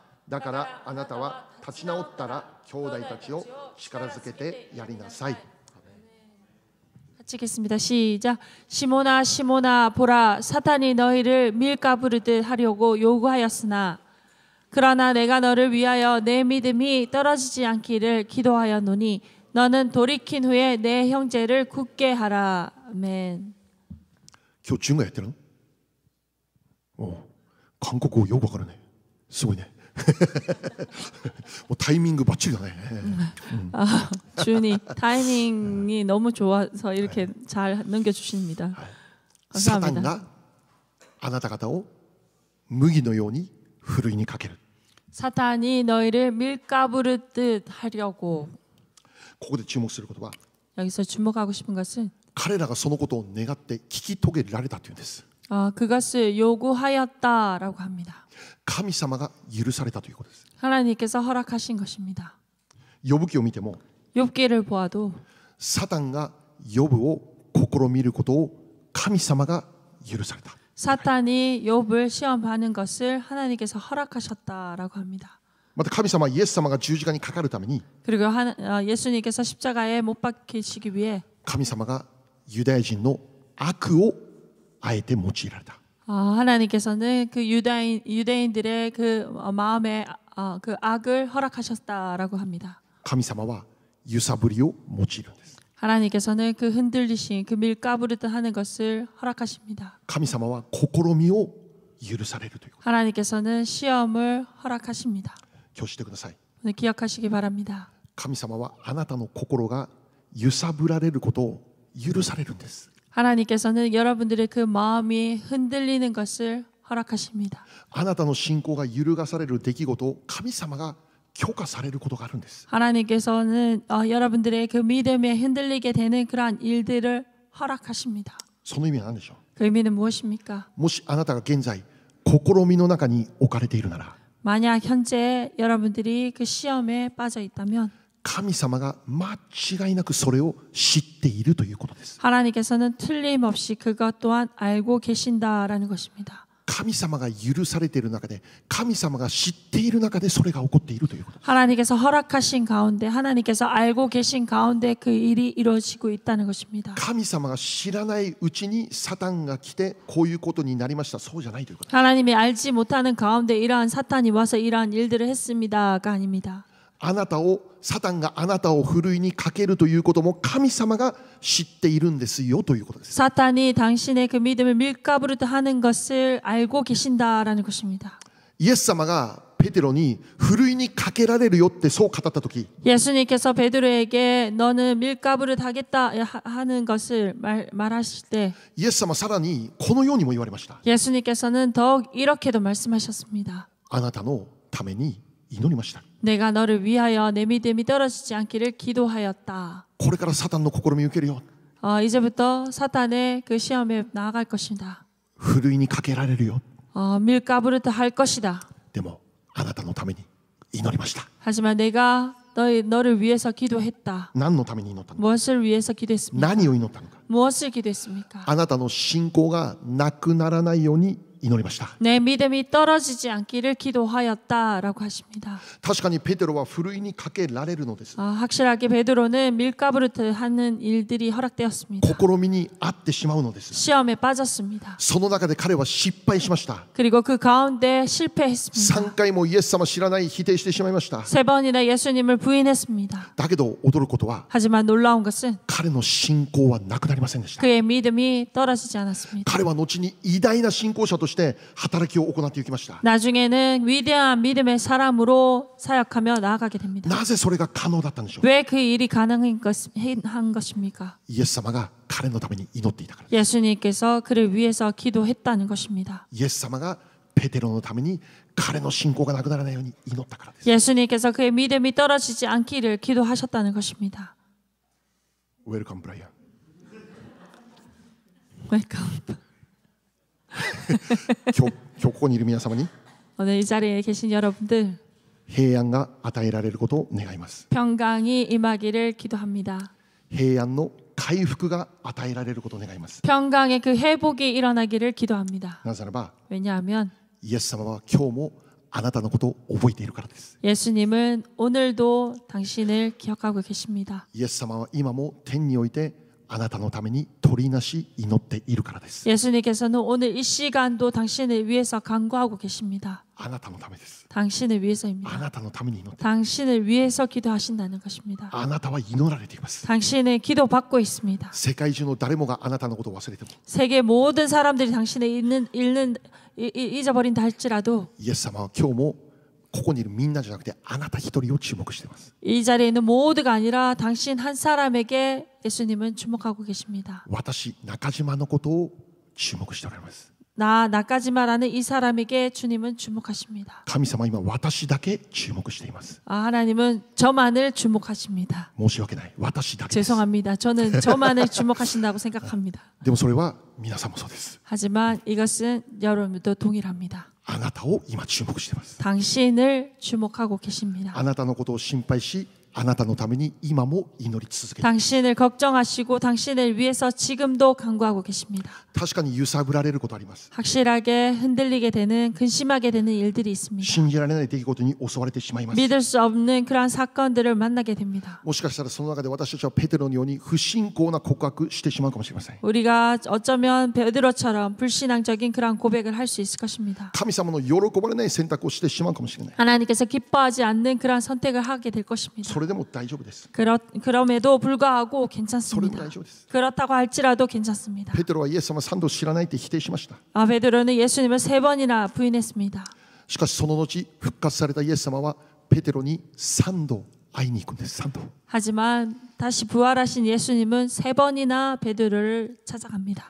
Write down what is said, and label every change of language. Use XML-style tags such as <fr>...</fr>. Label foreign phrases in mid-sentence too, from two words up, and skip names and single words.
<ja>だからあなたは立ち直ったら兄弟たちを力づけてやりなさい。</ja> <ko>같이 읽겠습니다. 시작. 시몬아 시몬아 보라 사탄이 너희를 밀가부르듯 하려고 요구하였으나 그러나 내가 너를 위하여 내 믿음이 떨어지지 않기를 기도하였노니 너는 돌이킨 후에 내 형제를 굳게 하라. 아멘.</ko> <ja>今日中国やってるの？おう、韓国語よくわかるね。すごいね。もうタイミングバッチリだね。</ja> <ko>아, 주니 타이밍이 너무 좋아서 이렇게 잘 넘겨주십니다.</ko> <ja>サタン</ja> <ko>감사합니다.</ko> <ja>があなた方を麦のようにふるいにかける。</ja> <ko>사탄이 너희를 밀가부르듯 하려고.</ko> <ja>ここで注目することは</ja> <ko>여기서 주목하고 싶은 것은</ko> <ja>彼らがそのことを願って聞き遂げられたというんです。</ja> <ko>그것을 요구하였다라고 합니다.</ko> <ja>神様が許されたということです。</ja> <ko>하나님께서 허락하신 것입니다.</ko> <ja>ヨブ記を見ても</ja> <ko>욥기를 보아도</ko> <ja>サタンがヨブを試みることを神様が許された。</ja> <ko>사탄이 욥을 시험하는 것을 하나님께서 허락하셨다라고 합니다.</ko> <ja>また神様はイエス様が十字架にかかるために</ja> <ko>그리고 예수님께서 십자가에 못 박히시기 위해</ko> <ja>神様がユダヤ人の悪をあえて用いられた。</ja> <ko>하나님께서는 그 유대인들의 그 마음에 그 악을 허락하셨다라고 합니다.</ko> <ja>神様は揺さぶりを用いるんです。</ja> <ko>하나님께서는 그 흔들리신 그 밀가부르듯 하는 것을 허락하십니다.</ko> <ja>神様は試みを許されるということ。</ja> <ko>하나님께서는 시험을 허락하십니다.</ko> <ja>今日してください。</ja> <ko>오늘 기억하시기 바랍니다.</ko> <ja>神様はあなたの心が揺さぶられることを許されるんです。</ja> <ko>하나님께서는 여러분들의 그 마음이 흔들리는 것을 허락하십니다.</ko> <ja>あなたの信仰が揺るがされる出来事を神様が許可されることがあるんです。</ja> <ko>하나님께서는 여러분들의 그 믿음에 흔들리게 되는 그러한 일들을 허락하십니다.</ko> <ja>その意味は何でしょう。</ja> <ko>그 의미는 무엇입니까?</ko> <ja>もしあなたが現在試みの中に置かれているなら</ja> <ko>만약 현재 여러분들이 그 시험에 빠져 있다면</ko> <ja>神様が間違いなくそれを知っているということです。</ja> <ko>하나님께서는 틀림없이 그것 또한 알고 계신다라는 것입니다.</ko> <ja>神様が許されている中で神様が知っている中でそれが起こっているということです。</ja> <ko>하나님께서 허락하신 가운데 하나님께서 알고 계신 가운데 그 일이 이루어지고 있다는 것입니다.</ko> <ja>神様が知らないうちにサタンが来てこういうことになりました。そうじゃないということです。</ja> <ko>하나님이 알지 못하는 가운데 이러한 사탄이 와서 이러한 일들을 했습니다가 아닙니다.</ko> <ja>あなたをサタンがあなたをふるいにかけるということも神様が知っているんですよということです。</ja> <ko>사탄이 당신의 그 믿음을 밀가부르듯 하는 것을 알고 계신다라는 것입니다.</ko> <ja>イエス様がペテロにふるいにかけられるよってそう語ったとき</ja> <ko>예수님께서 베드로에게 너는 밀가부르듯 하겠다 하는 것을 말하실 때</ko> <ja>イエス様さらにこのようにも言われました。</ja> <ko>예수님께서는 더욱 이렇게도 말씀하셨습니다.</ko> <ja>あなたのために祈りました。</ja> <ko>내가 너를 위하여 내 믿음이 떨어지지 않기를 기도하였다.</ko> <ja>これからサタンの試みを受けるよ。</ja> <ko>이제부터 사탄의 그 시험에 나아갈 것이다.</ko> <ja>ふるいにかけられるよ。</ja> <ko>밀가부르듯 할 것이다.</ko> <ja>でもあなたのために祈りました。</ja> <ko>하지만 내가 너를 위해서 기도했다.</ko> <ja>何のために祈ったのか。</ja> <ko>무엇을 위해서 기도했습니까?</ko> <ja>何を祈ったのか。</ja> <ko>무엇을 기도했습니까?</ko> <ja>あなたの信仰がなくならないように祈りました。</ja> <ko>내 믿음이 떨어지지 않기를 기도하였다라고 하십니다.</ko> <ja>確かにペテロはふるいにかけられるのです。</ja> <ko>확실하게 베드로는 밀가부르듯 하는 일들이 허락되었습니다.</ko> <ja>試みにあってしまうのです。</ja> <ko>시험에 빠졌습니다.</ko> <ja>その中で彼は失敗しました。</ja> <ko>그리고 그 가운데 실패했습니다.</ko> <ja>3 回もイエス様知らない否定してしまいました。</ja> <ko>3번이나 예수님을 부인했습니다.</ko> <ja>だけど驚くことは</ja> <ko>하지만 놀라운 것은</ko> <ja>彼の信仰はなくなりませんでした。</ja> <ko>그의 믿음이 떨어지지 않았습니다.</ko> <ja>彼は後に偉大な信仰者として働きを行っていきました。</ja> <ko>나중에는 위대한 믿음의 사람으로 사역하며 나아가게 됩니다.</ko> <ja>なぜそれが可能だったんでしょう。</ja> <ko>왜 그 일이 가능한 것입니까?</ko> <ja>イエス様が彼のために祈っていたから。</ja> <ko>예수님께서 그를 위해서 기도했다는 것입니다.</ko> <ja>イエス様がペテロのために彼の信仰がなくならないように祈ったからです。</ja> <ko>예수님께서 그의 믿음이 떨어지지 않기를 기도하셨다는 것입니다.</ko> <en>웰컴 브라이언. 웰컴.</en> <ja>今日ここにいる皆様に</ja> <ko>오늘 이 자리에 계신 여러분들</ko> <ja>平安が与えられることを願います。</ja> <ko>평강이 임하기를 기도합니다.</ko> <ja>平安の回復が与えられることを願います。</ja> <ko>평강의 그 회복이 일어나기를 기도합니다.</ko> <ja>なぜならば</ja> <ko>왜냐하면</ko> <ja>イエス様は今日もあなたのことを覚えているからです。</ja> <ko>예수님은 오늘도 당신을 기억하고 계십니다.</ko> <ja>イエス様は今も天においてあなたのために取りなし祈っているからです。</ja> <ko>예수님께서는 오늘 이 시간도 당신을 위해서 간구하고 계십니다.</ko> <ja>あなたのためです。</ja> <ko>당신을</ko> <ja>あ</ja> <ko>위해서입니다.</ko> <ja>なたのために祈って、</ja> <ko>당신을 위해서 기도하신다는 것입니다.</ko> <ja>あなたは祈られています。</ja> <ko>당신은 기도받고 있습니다.</ko> <ja>世界中の誰もがあなたのことを忘れても、</ja> <ko>세계 모든 사람들이 당신을 잊어버린다 할지라도</ko> <ja>イエス様は今日もここにいるみんなじゃなくてあなた一人を注目しています。</ja> <ko>이 자리에 있는 모두가 아니라 당신 한 사람에게 예수님은 주목하고 계십니다.</ko> <ja>私中島のことを注目しておられます。</ja> <ko>나까지마라는 이 사람에게 주님은 주목하십니다.</ko> <ja>神様は今私だけ注目しています。</ja> <ko>하나님은 저만을 주목하십니다.</ko> <ja>申し訳ない。私だけです。</ja> <ko>죄송합니다. 저는 저만을 주목하신다고 생각합니다.</ko> <ja>でもそれは皆さんもそうです。</ja> <ko>하지만 이것은 여러분도 동일합니다.</ko> <ja>あなたを今注目しています。</ja> <ko>당신을 주목하고 계십니다.</ko> <ja>あなたのことを心配し、あなたのために今も祈り続けています。</ja> <ko>당신을 걱정하시고 당신을 위해서 지금도 간구하고 계십니다.</ko> <ja>確かに揺さぶられることあります。</ja> <ko>확실하게 흔들리게 되는 근심하게 되는 일들이 있습니다.</ko> <ja>信じられない出来事に襲われてしまいます。</ja> <ko>믿을 수 없는 그러한 사건들을 만나게 됩니다.</ko> <ja>もしかしたらその中で私たちはペテロのように不信仰な告白してしまうかもしれません。</ja> <ko>우리가 어쩌면 베드로처럼 불신앙적인 그러한 고백을 할 수 있을 것입니다.</ko> <ja>神様の喜ばれない選択をしてしまうかもしれない。</ja> <ko>하나님께서 기뻐하지 않는 그러한 선택을 하게 될 것입니다.</ko> <ja>それでも大丈夫です。</ja> <ko>그럼에도 불구하고</ko> <ja>それでも</ja> <ko>괜찮습니다.</ko> <ja>大丈夫です。</ja> <ko>그렇다고 할지라도 괜찮습니다.</ko> <ja>ペテロはイエス様は3度知らないって否定しました。</ja> <ko>베드로는 예수님을 3번이나 부인했습니다.</ko> <ja>しかしその後復活されたイエス様はペテロに3度会いに行くんです。3度。</ja> <ko>하지만 다시 부활하신 예수님은 3번이나 베드로를 찾아갑니다.</ko>